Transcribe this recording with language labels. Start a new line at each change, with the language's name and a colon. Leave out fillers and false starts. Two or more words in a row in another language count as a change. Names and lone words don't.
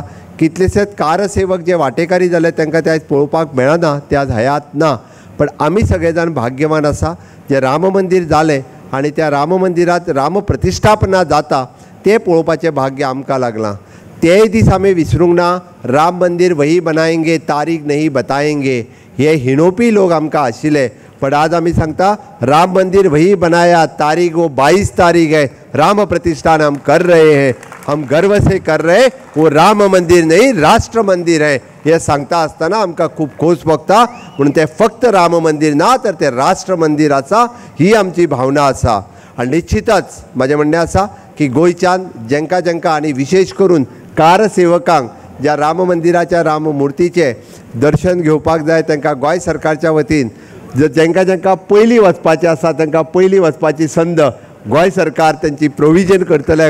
Konkani: कितलेशेच कारसेवक जे वांटेकारी जाले तांकां ते आयज पळोवपाक मेळना, ते आज हयात ना, पण आमी सगळे जाण भाग्यवान आसा जे राम मंदिर जालें आनी त्या राम मंदिरांत राम प्रतिश्ठापना जाता तें पळोवपाचें भाग्य आमकां लागलां। तेय दीस आमी विसरूंक ना।
Hindi: राम मंदिर वही बनाएंगे तारीख नहीं बताएंगे
Konkani: हे हिणोवपी लोक आमकां आशिल्ले, पण आज आमी सांगता
Hindi: राम मंदिर वही बनाया, तारीख वो 22 तारीख है, राम प्रतिष्ठान हम कर रहे हैं, हम गर्व से कर रहे, वो राम मंदिर नहीं राष्ट्र मंदिर है
Konkani: हे सांगता आसतना आमकां खूब खोस भोगता। म्हणून ते फक्त राम मंदिर ना तर ते राष्ट्र मंदिर आसा ही आमची भावना आसा। आनी निश्चितच म्हजें म्हणणें आसा की गोंयच्यान जेंका जेंका आनी विशेष करून कारसेवकांक ज्या राम मंदिराच्या राम मुर्तीचे दर्शन घेवपाक जाय तांकां गोंय सरकारच्या वतीन जेंका जेंका पयलीं वचपाचें आसा तांकां पयलीं वचपाची संद गोंय सरकार तांची प्रोविजन करतले।